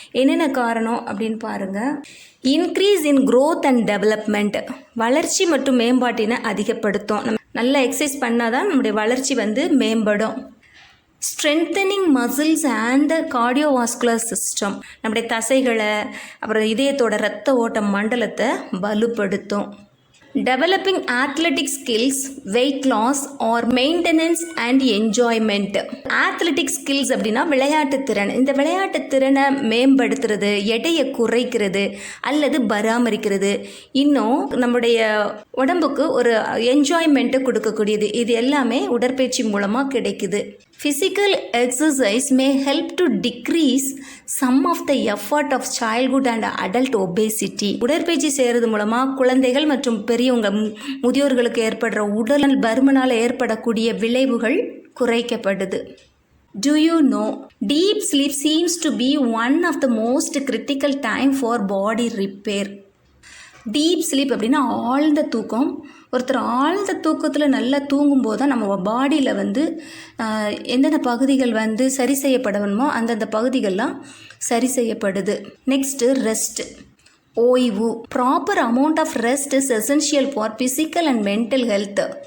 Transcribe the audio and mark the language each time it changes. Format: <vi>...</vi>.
<ta>என்னென்ன காரணம் அப்படின்னு பாருங்கள்.</ta> <en>increase in growth and development,</en> <ta>வளர்ச்சி மற்றும் மேம்பாட்டினை அதிகப்படுத்தும். நம்ம நல்லா எக்ஸசைஸ் பண்ணால் தான் நம்முடைய வளர்ச்சி வந்து மேம்படும்.</ta> <en>strengthening muscles and cardiovascular system,</en> <ta>நம்முடைய தசைகளை அப்புறம் இதயத்தோட இரத்த ஓட்ட மண்டலத்தை வலுப்படுத்தும்.</ta> <en>Developing athletic skills, weight loss or maintenance and enjoyment.</en> <ta>athletic skills அப்படின்னா விளையாட்டு திறன். இந்த விளையாட்டு திறனை மேம்படுத்துறது, எடையை குறைக்கிறது அல்லது பராமரிக்கிறது, இன்னும் நம்முடைய உடம்புக்கு ஒரு என்ஜாய்மெண்ட்டை கொடுக்கக்கூடியது. இது எல்லாமே உடற்பயிற்சி மூலமாக கிடைக்குது.</ta> <en>Physical exercise may help to decrease some of the effort of childhood and adult obesity.</en> <ta>உடற்பயிற்சி செய்கிறது மூலமாக குழந்தைகள் மற்றும் பெரியவங்க முதியோர்களுக்கு ஏற்படுற உடல் பருமனால் ஏற்படக்கூடிய விளைவுகள் குறைக்கப்படுது.</ta> <en>Do you know, deep sleep seems to be one of the most critical time for body repair.</en> <ta>Deep sleep அப்படின்னா ஆழ்ந்த தூக்கம். ஒருத்தர் ஆழ்ந்த தூக்கத்தில் நல்லா தூங்கும்போது தான் நம்ம பாடியில் வந்து எந்தெந்த பகுதிகள் வந்து சரி செய்யப்படணுமோ அந்தந்த பகுதிகள்லாம் சரி செய்யப்படுது.</ta> <en>Next rest, ஓய்வு. Proper amount of rest is essential for physical and mental health.</en>